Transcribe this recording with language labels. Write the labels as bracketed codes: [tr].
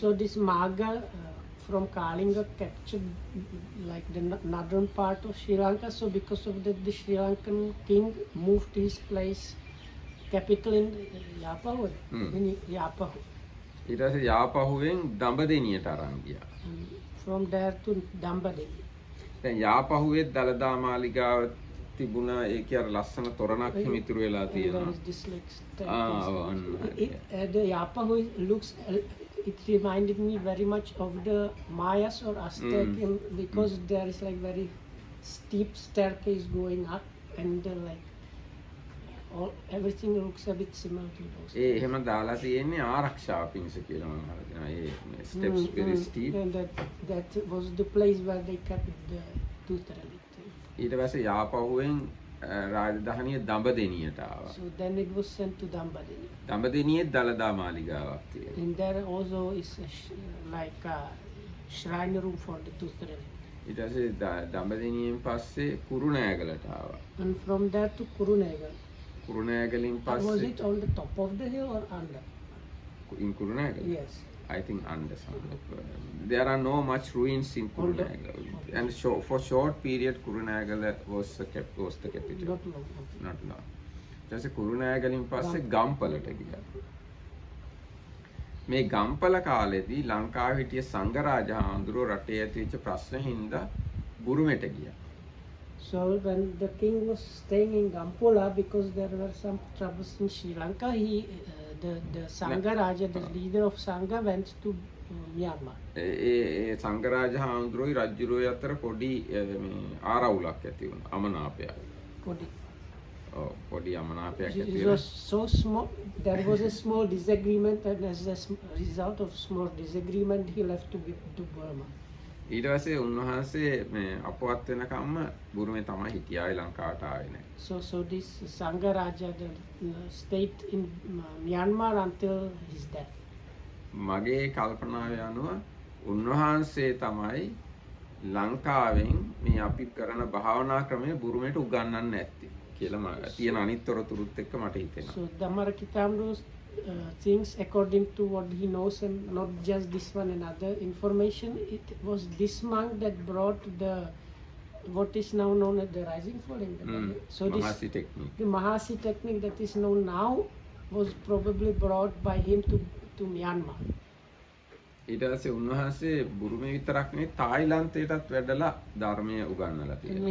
[en] So this Maga from Kalinga captured like the northern part of Sri Lanka. So because of that, the Sri Lankan king moved his place capital in Yapahu. In Yapahu. [si] ඊට පස්සේ යාපහුවෙන් දඹදෙනියට අරන් ගියා. [en] And from there to Dambadeni. [si] දැන් යාපහුවේ දලදා මාලිගාව තිබුණා. ඒකේ අර ලස්සන තොරණක් හිමිතුරු වෙලා [en] And there [si] තියෙනවා. [en] is this like [si] ඔව් [en] the Yapahu looks, it reminded me very much of the Mayas or Aztec because there is like very steep staircase going up and like everything looks a bit similar to those. [si] ඒ එහෙම දාලා තියෙන්නේ ආරක්ෂාව පිණිස කියලා මම අහලා තියෙනවා. [en] ඒ steps very steep. And that was the place where they kept the tooth relic thing. [si] ඊට පස්සේ යාපහුවෙන් රාජධානිය දඹදෙනියට ආවා. [en] So then it was sent to Dambadeni. [si] දඹදෙනියේ දලදා මාලිගාවක් තියෙනවා. [en] And there also is like a shrine room for the tooth relic. [si] ඊට පස්සේ දඹදෙනියෙන් පස්සේ කුරුණෑගලට ආවා. [en] And from there to Kurunagal. [si] කුරුණෑගලින් [en] Was [si] පස්සේ [en] it on the top of the hill or under? in Kurunagala? Yes. I think under somewhere. There are no much ruins in Kurunagala. Okay. And for short period Kurunagala was the capital. Not long. Okay. Not long. [si] ඊට කුරුණෑගලින් පස්සේ ගම්පලට ගියා. මේ ගම්පල කාලෙදී ලංකාවේ හිටිය සංඝරාජ හාමුදුරුවෝ රටේ ඇතිවෙච්ච ප්‍රශ්න හින්දා බුරුමෙට ගියා. [en] So when the king was staying in Gampola because there were some troubles in Sri Lanka, the Sangha Raja, the leader of Sangha, went to Myanmar. [si] ඒ සංඝරාජ හාමුදුරුවෝයි රජුරුවෝයි අතර පොඩි මේ ආරවුලක් ඇති වුණා. අමනාපයක්. පොඩි අමනාපයක් ඇති [en] It [si] වෙලා [en] was so small. There was a small disagreement, and as a result of small disagreement, he left to Burma. [si] ඊට පස්සේ උන්වහන්සේ මේ අපවත් වෙනකම්ම බුරුමේ තමයි හිටියායි ලංකාවට ආවේ නැහැ. [en] So this Sangha Raja stayed in Myanmar until his death. [si] මගේ කල්පනාව යනුව උන්වහන්සේ තමයි ලංකාවෙන් මේ අපි කරන භාවනා ක්‍රමය බුරුමේට උගන්වන්න ඇත්තේ කියලා තියෙන අනිත් තොරතුරුත් එක්ක මට හිතෙනවා. [en] So Dhammarakithamru's things according to what he knows, and not just this one and other information, it was this monk that brought the what is now known as the rising falling. So this Mahasi technique. the Mahasi technique that is known now was probably brought by him to Myanmar. [si] ඊට පස්සේ උන්වහන්සේ බුරුමේ විතරක් නෙවෙයි තායිලන්තයටත් වැඩලා ධර්මය උගන්වලා තියෙනවා.